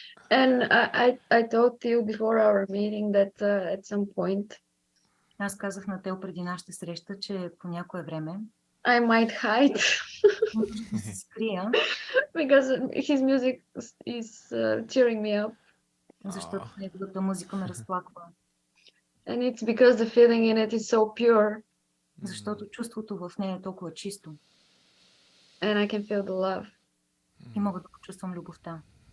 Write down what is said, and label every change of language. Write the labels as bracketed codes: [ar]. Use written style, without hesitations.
[en] And I told you before our meeting that at some point [bg] Аз казах на Тео преди нашата среща, че по някое време [en] I might hide [bg] може да се скрия, [en] because his music is cheering me up. [bg] защото неговата музика ме разплаква. [en] And it's because the feeling in it is so pure. [bg] Защото чувството в нея е толкова чисто. [en] And I can feel the love. [bg] И мога да почувствам любовта.